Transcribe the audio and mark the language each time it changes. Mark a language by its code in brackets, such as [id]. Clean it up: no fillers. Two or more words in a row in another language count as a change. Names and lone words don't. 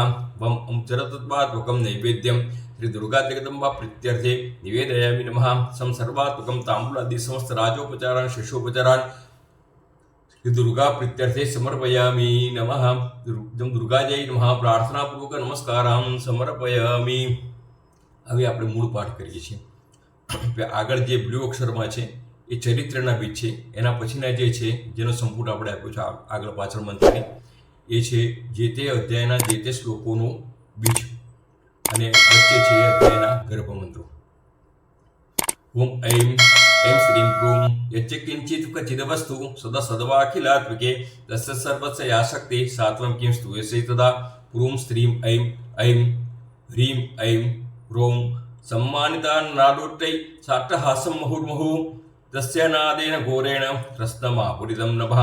[sa] वं जलतत्त्वात्मकं नैवेद्यं श्री दुर्गा जगदम्बा प्रीत्यर्थे निवेदयामि नमः। सं सर्वात्मकं ताम्बूलादि समस्त राजोपचारान् शिष्योपचारान् श्री दुर्गा प्रीत्यर्थे समर्पयामि नमः। दुर्गाजय नमः। प्रार्थनापूर्वक नमस्कारान् समर्पयामि। [gu] હવે આપણે મૂળ પાઠ કરીએ છીએ। આગળ જે બ્લુ અક્ષરમાં છે એ ચરિત્રના બીજ છે, એના પછીના જે છે જેનો સંપુટ આપણે આપ્યો છે આગળ પાછળ મંત્રની, એ છે જે તે અધ્યાયના જે તે શ્લોકોનું બીજ, અને વચ્ચે છે અધ્યાયના ગર્ભમંત્રો। [sa] ઓમ ऐं ऐं श्रीं क्रूं यच्च किञ्चित् क्वचिदवस्तु सदा सद्वाखिलात्मिके तस्य सर्वस्य या शक्तिः सा त्वं किं स्तूयसे तदा। क्रूं स्त्रीं ऐं ऐं ह्रीं ऐं ह्रौं सम्मानिता नाडोट्टै साट्टहासं मुहुर्मुहुः तस्य नादेन घोरेण रत्नमापुरितं नभः।